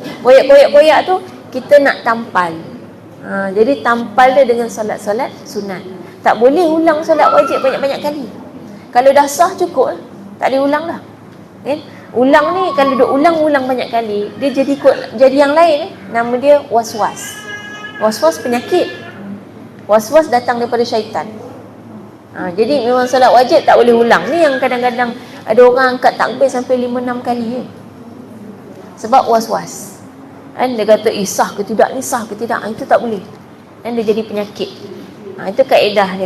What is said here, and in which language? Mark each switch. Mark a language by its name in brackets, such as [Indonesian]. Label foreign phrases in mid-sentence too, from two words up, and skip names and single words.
[Malay] Koyak tu kita nak tampal. Jadi tampal dia dengan solat-solat sunat. Tak boleh ulang solat wajib banyak-banyak kali. Kalau dah sah cukup, tak boleh ulang dah kan. Ulang ni, kalau dia ulang banyak kali, dia jadi yang lain. Nama dia was-was. Was-was penyakit. Was-was datang daripada syaitan. Jadi memang solat wajib tak boleh ulang. Ni yang kadang-kadang ada orang angkat takbir sampai 5-6 kali sebab was-was kan. Dia kata sah ke tidak, ni sah ke tidak, itu tak boleh kan, dia jadi penyakit. Itu kaedah dia.